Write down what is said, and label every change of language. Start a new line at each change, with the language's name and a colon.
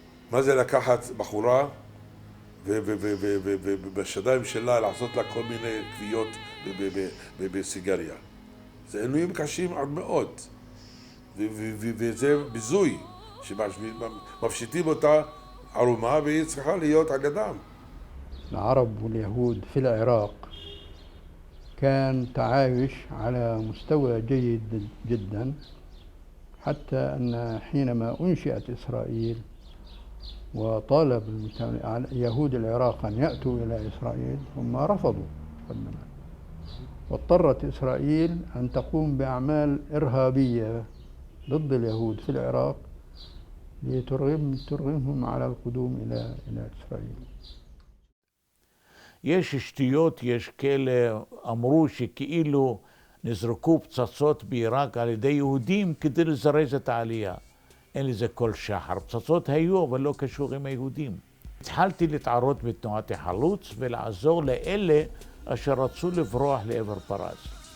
Hebrew: מה זה לקחת בחורה ובשדיים שלה לעשות לה כל מיני כוויות בסיגריה? זה עינויים קשים עד מאוד, וזה ביזוי שמפשיטים אותה ערומה והיא צריכה להיות על ידם.
Arabic: العرب واليهود في العراق كان تعايش على مستوى جيد جدا، حتى أن حينما أنشئت إسرائيل وطالب يهود العراق أن يأتوا إلى إسرائيل، هم رفضوا مقدما، واضطرت إسرائيل أن تقوم بأعمال إرهابية ضد اليهود في العراق لترغمهم على القدوم إلى إسرائيل.
Hebrew: יש שטויות, יש כאלה אמרו שכאילו נזרקו פצצות בעיראק על ידי יהודים כדי לזרז את העלייה. אין לזה כל שחר. פצצות היו, אבל לא קשור עם היהודים. התחלתי להתערות בתנועת החלוץ ולעזור לאלה אשר רצו לברוח לעבר פרס.